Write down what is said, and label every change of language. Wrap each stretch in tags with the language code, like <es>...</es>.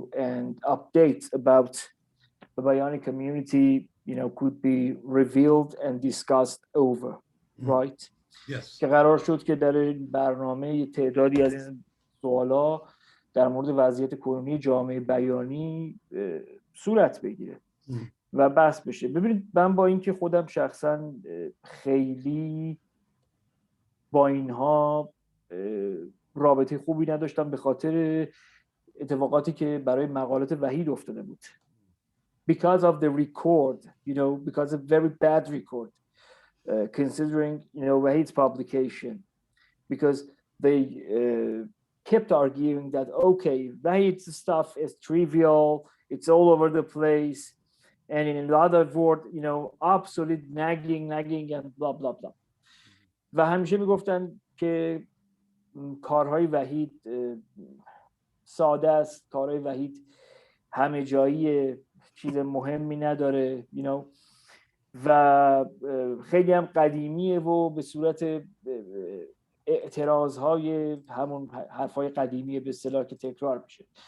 <en>and updates about the Bayani community, you know, could be revealed and discussed over, right? Yes.</en> <fa>که قرار شد که در این برنامه تعدادی از این سوالا در مورد وضعیت کنونی جامعه بیانی صورت بگیره و بحث بشه. ببینید، من با اینکه خودم شخصا خیلی با اینها رابطه خوبی نداشتم به خاطر اتفاقاتی که برای مقالات وحید افتاده بود.</fa> <en>Because of the record, you know, because of very bad record, considering, you know, Wahid's publication, because they kept arguing that, okay, Wahid's stuff is trivial, it's all over the place, and in another word, you know, absolute nagging and blah, blah, blah.</en> <fa>و همیشه میگفتن که کارهای وحید ساده است، کارهای وحید همه جایی، چیز مهمی نداره،</fa> <en>you know،</en> <fa>و خیلی هم قدیمیه و به صورت اعتراضهای همون حرفای قدیمیه به اصطلاح که تکرار میشه.</fa>